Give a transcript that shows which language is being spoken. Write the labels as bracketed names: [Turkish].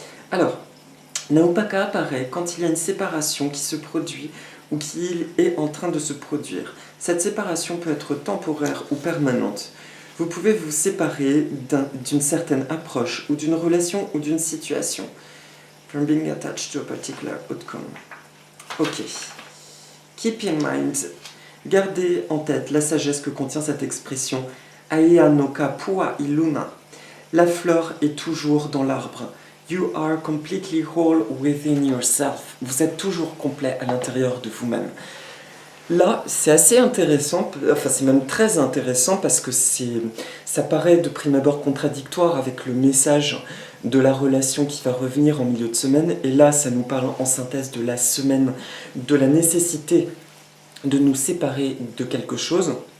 [French] Alors, Naopaka apparaît quand il y a une séparation qui se produit ou qui est en train de se produire. Cette séparation peut être temporaire ou permanente. Vous pouvez vous séparer d'une certaine approche ou d'une relation ou d'une situation. [English] From being attached to a particular outcome. Ok. Keep in mind, [French] gardez en tête la sagesse que contient cette expression. [Hawaiian] Aia no ka pua iluna. [French] La fleur est toujours dans l'arbre. [English] You are completely whole within yourself. [French] Vous êtes toujours complet à l'intérieur de vous-même. Là, c'est assez intéressant, enfin c'est même très intéressant parce que ça paraît de prime abord contradictoire avec le message de la relation qui va revenir en milieu de semaine. Et là, ça nous parle en synthèse de la semaine, de la nécessité de nous séparer de quelque chose.